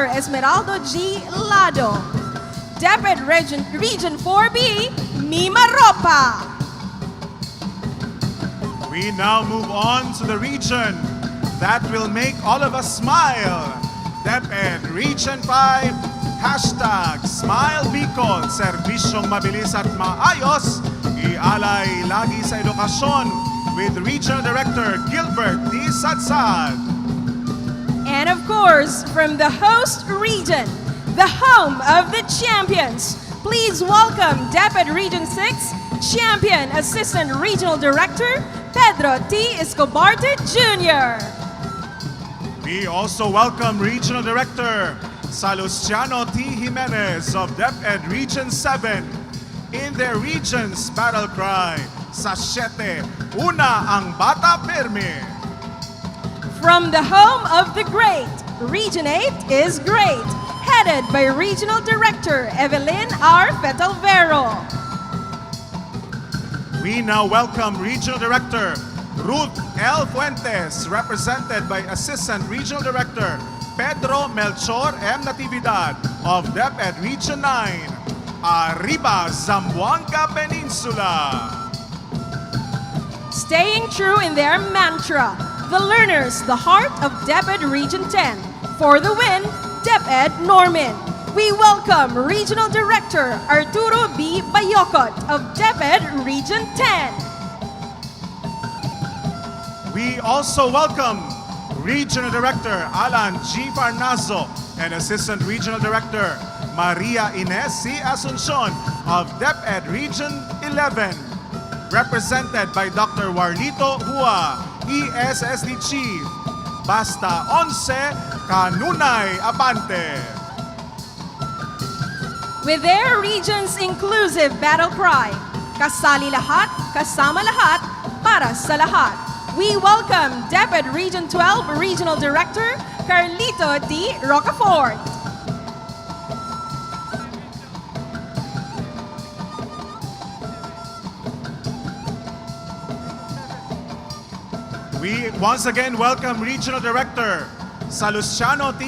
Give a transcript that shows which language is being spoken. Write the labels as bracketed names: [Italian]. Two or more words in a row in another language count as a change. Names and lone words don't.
[English] Esmeraldo G. Lado. DepEd Region 4B, Mima Ropa. We now move on to the region that will make all of us smile. DepEd Region 5, hashtag Smile Bicol, [Filipino] serbisyong mabilis at maayos, ialay lagi sa edukasyon [English] with Regional Director Gilbert D. Sadsad. And of course, from the host region, the home of the champions, please welcome DepEd Region 6 Champion Assistant Regional Director Pedro T. Escobarte Jr. We also welcome Regional Director Salustiano T. Jimenez of DepEd Region 7 in their region's battle cry, [Cebuano] sa 7, una ang bata firme. [English] From the home of the great, Region 8 is great, headed by Regional Director Evelyn R. Fetalvero. We now welcome Regional Director Ruth L. Fuentes, represented by Assistant Regional Director Pedro Melchor M. Natividad of DepEd Region 9, Arriba, Zamboanga Peninsula. Staying true in their mantra, the learners, the heart of DepEd Region 10. For the win, DepEd Norman. We welcome Regional Director Arturo B. Bayocot of DepEd Region 10. We also welcome Regional Director Alan G. Farnazo and Assistant Regional Director Maria Ines C. Asuncion of DepEd Region 11, represented by Dr. Warlito Hua, ESSD Chief, [Cebuano] Basta 11, Kanunay Abante. [English] with their region's inclusive battle cry, [Filipino] Kasali lahat, kasama lahat, para sa lahat. [English] We welcome DepEd Region 12 Regional Director, Carlito D. Rocafort. We once again welcome Regional Director Salustiano T.